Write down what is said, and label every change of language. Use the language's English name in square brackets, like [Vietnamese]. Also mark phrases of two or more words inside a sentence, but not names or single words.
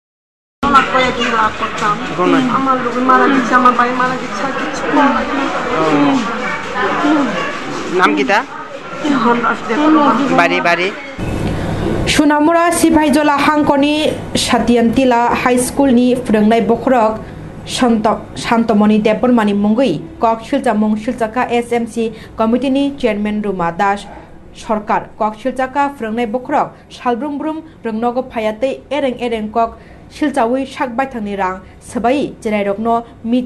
[Bangla] আমার লোক মারা গেছে, আমার ভাই মারা গেছে, কিছু [Sylheti] নাম কিতা বাড়ি বাড়ি [Kok Borok] सुनामुरा सिपाहीजला हांकनि सातियानतिला हाई स्कूल नि फोरोंनाय बखरक शान्तमणि देबबर्मानि मुंगै कक शिलचामुं शिलचाका एसएमसी कमिटिनि चेयरमैन रुमा दास सरकार कक शिलचाका फोरोंनाय बखरक सालब्रुम ब्रुम रोंनगो फायातै एरें एरें कक शिलचावै साक बायथांनि रां सबाई जेरायरकनो मिड